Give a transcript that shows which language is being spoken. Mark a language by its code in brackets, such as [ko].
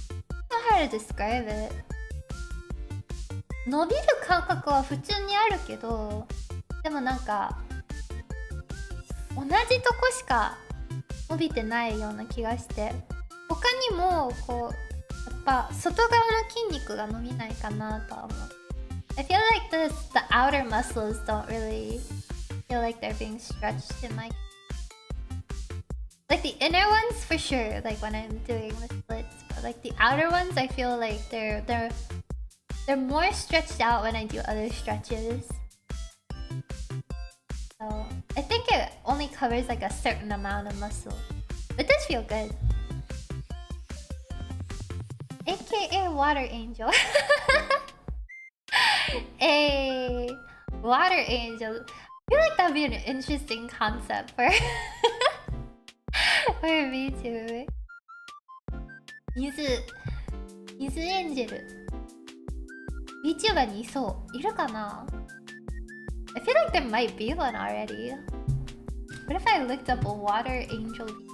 [en] I don't know how to describe it. [ja] 伸びる感覚は普通にあるけど、でもなんか同じとこしか伸びてないような気がして、他にもこうやっぱ外側の筋肉が伸びないかなとは思う。 [en] I feel like the outer muscles don't really feel like they're being stretched in my like the inner ones for sure, like when I'm doing the splits, but like the outer ones I feel like they're more stretched out when I do other stretches. So I think it only covers like a certain amount of muscle. It does feel good. AKA Water Angel. A Water Angel. I feel like that'd be an interesting concept for for me too. [ja] 水エンジェル VTuber にいそう。いるかな？ [en] I feel like there might be one already. What if I looked up a Water Angel?